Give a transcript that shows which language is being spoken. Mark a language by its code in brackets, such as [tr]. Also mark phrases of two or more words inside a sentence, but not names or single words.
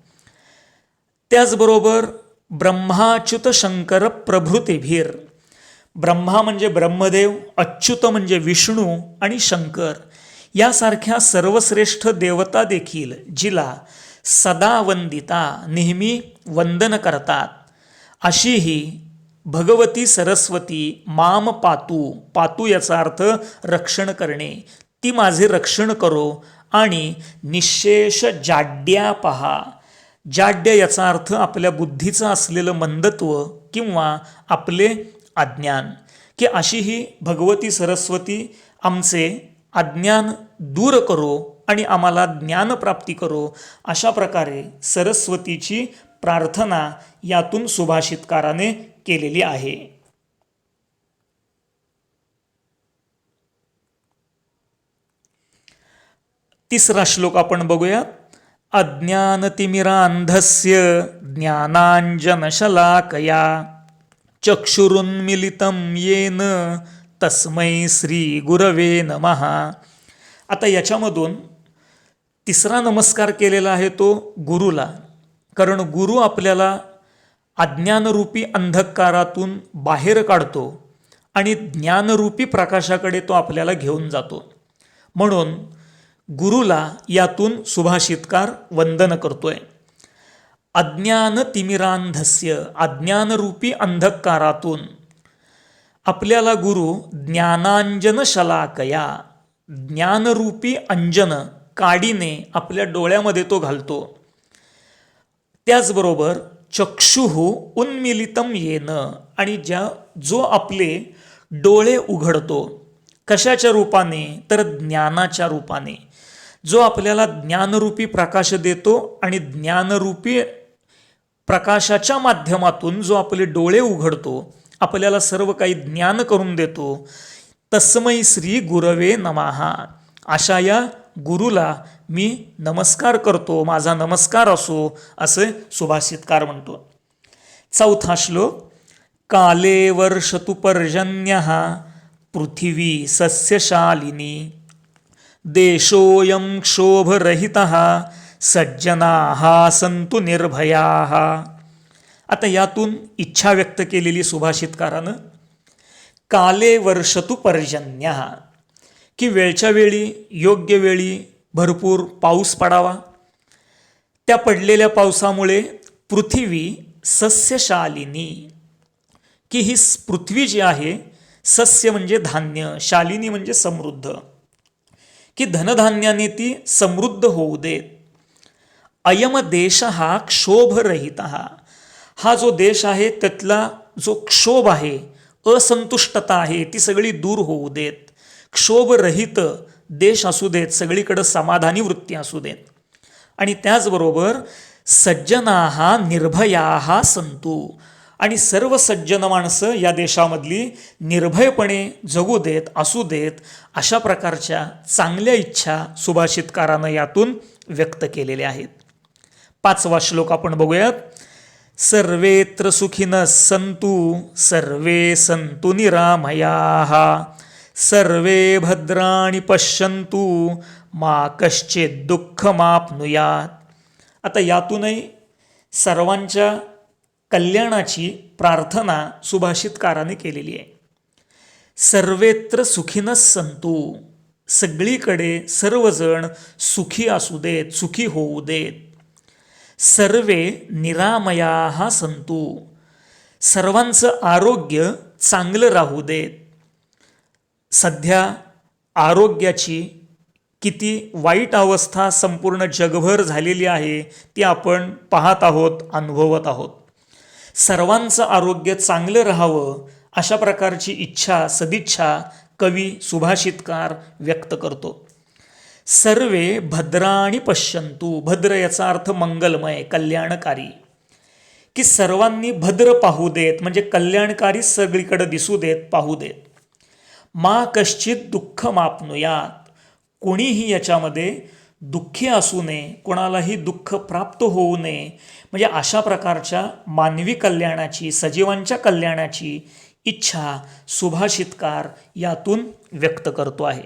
[sa] त्याचबरोबर ब्रह्माच्युत शंकर प्रभृतिभिर. [mr] ब्रह्मा म्हणजे ब्रह्मदेव, अच्युत म्हणजे विष्णू आणि शंकर यासारख्या सर्वश्रेष्ठ देवता देखील जिला [sa] सदा वंदिता [mr] नेहमी वंदन करतात अशी ही भगवती सरस्वती [sa] माम पातू. [mr] पातू याचा अर्थ रक्षण करणे. ती माझे रक्षण करो आणि [sa] निःशेष जाड्यापहा. [mr] जाड्य याचा अर्थ आपल्या बुद्धीचं असलेलं मंदत्व किंवा आपले अज्ञान. की अशी ही भगवती सरस्वती आमचे अज्ञान दूर करो आणि आम्हाला ज्ञानप्राप्ती करो, अशा प्रकारे सरस्वतीची प्रार्थना यातून सुभाषितकाराने केलेली आहे. तिसरा श्लोक आपण बघूया. [sa] अज्ञानतिमिरांधस्य ज्ञानांजनशलाकया चक्षुरुन्मिलितं येन तस्मै श्री गुरवे नमः. [mr] आता याच्यामधून तिसरा नमस्कार केलेला आहे तो गुरुला, कारण गुरु आपल्याला अज्ञानरूपी अंधकारातून बाहेर काढतो आणि ज्ञानरूपी प्रकाशाकडे तो आपल्याला घेऊन जातो. म्हणून गुरुला यातून सुभाषितकार वंदन करतोय. [sa] अज्ञान तिमिरांधस्य, [mr] अज्ञानरूपी अंधकारातून आपल्याला गुरु [sa] ज्ञानांजन शलाकया, [mr] ज्ञानरूपी अंजन काडीने आपल्या डोळ्यामध्ये तो घालतो. [sa] त्याचबरोबर चक्षुः उन्मिलितम येन, [mr] आणि जो आपले डोळे उघडतो, कशाच्या रूपाने तर ज्ञानाच्या रूपाने, जो आपल्याला ज्ञानरूपी प्रकाश देतो आणि ज्ञानरूपी प्रकाशाच्या माध्यमातून जो आपले डोळे उघडतो, आपल्याला सर्व काही ज्ञान करून देतो. [sa] तस्मै श्री गुरवे नमः, [mr] अशा या गुरुला मी नमस्कार करतो, माझा नमस्कार असो, असे सुभाषितकार म्हणतो. चौथा श्लोक. [sa] काले वर्षतु पर्जन्यः पृथिवी सस्यशालिनी देशोऽयं क्षोभरहितः सज्जनाः सन्तु निर्भयाः. [mr] आता यातून इच्छा व्यक्त केलेली सुभाषितकारानं, [sa] काले वर्षतु पर्जन्यः, [mr] की वेळच्या वेळी योग्य वेळी भरपूर पाऊस पडावा. त्या पडलेल्या पावसामुळे पृथ्वी सस्यशालिनी, की ही पृथ्वी जी आहे, सस्य म्हणजे धान्य, शालिनी म्हणजे समृद्ध, की धनधान्याने ती समृद्ध होऊ देत. अयम देश हा क्षोभरहित, हा जो देश आहे त्यातला जो क्षोभ आहे, असंतुष्टता आहे, ती सगळी दूर होऊ देत. क्षोभरहित देश असू देत, सगळीकडे समाधानी वृत्ती असू देत. आणि त्याचबरोबर [sa] सज्जनाः निर्भयाः सन्तु, [mr] आणि सर्व सज्जन माणसं या देशामधली निर्भयपणे जगू देत, असू देत, अशा प्रकारच्या चांगल्या इच्छा सुभाषितकारानं यातून व्यक्त केलेल्या आहेत. पाचवा श्लोक आपण बघूयात. [sa] सर्वेत्र सुखिनः सन्तु सर्वे सन्तु निरामयाः सर्वे भद्राणि पश्यन्तु मा कश्चित् दुःखमाप्नुयात्. [mr] आता यातूनही सर्वांच्या कल्याणाची प्रार्थना सुभाषितकाराने केलेली आहे. [sa] सर्वेत्र सुखिनः सन्तु, [mr] सगळीकडे सर्वजण सुखी असू देत, सुखी होऊ देत. [sa] सर्वे निरामयाः सन्तु, [mr] सर्वांचं आरोग्य चांगलं राहू देत. सध्या आरोग्याची किती वाईट अवस्था संपूर्ण जगभर झालेली आहे, ती आपण पाहत आहोत, अनुभवत आहोत. सर्वांचं आरोग्य चांगलं राहावं, अशा प्रकारची इच्छा, सदिच्छा कवी सुभाषितकार व्यक्त करतो. [sa] सर्वे भद्राणि पश्यन्तु, [mr] भद्र याचा अर्थ मंगलमय, कल्याणकारी, की सर्वांनी भद्र पाहू देत, म्हणजे कल्याणकारी सगळीकडे दिसू देत, पाहू देत. [sa] मा कश्चित दुःख मापनुयात, [mr] कोणीही याच्यामध्ये दुःखी असू नये, कोणालाही दुःख प्राप्त होऊ नये, म्हणजे अशा प्रकारच्या मानवी कल्याणाची, सजीवांच्या कल्याणाची इच्छा सुभाषितकार यातून व्यक्त करतो आहे.